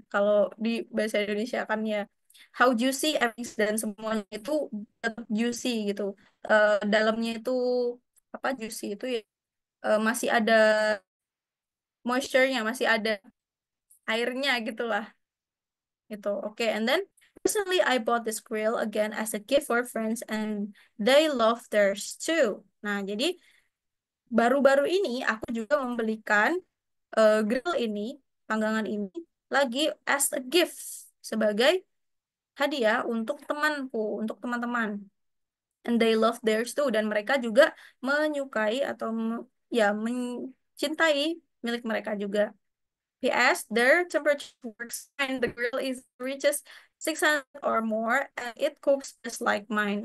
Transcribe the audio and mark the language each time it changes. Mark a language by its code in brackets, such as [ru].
[id] Kalau di bahasa Indonesia kan ya [en] how juicy everything [id] dan semuanya itu tetap juicy gitu. Dalamnya itu apa juicy itu ya masih ada moisture-nya, masih ada airnya gitu lah. Gitu. [en] Oke, and then recently I bought this grill again as a gift for friends and they love theirs too. [id] Nah, jadi baru-baru ini aku juga membelikan grill ini, panggangan ini lagi [en] as a gift [id] sebagai hadiah untuk temanku, untuk teman-teman. [en] And they love theirs too [id] dan mereka juga menyukai atau ya mencintai milik mereka juga. [en] PS, their temperature works fine. The grill is reaches 600 or more and it cooks just like mine.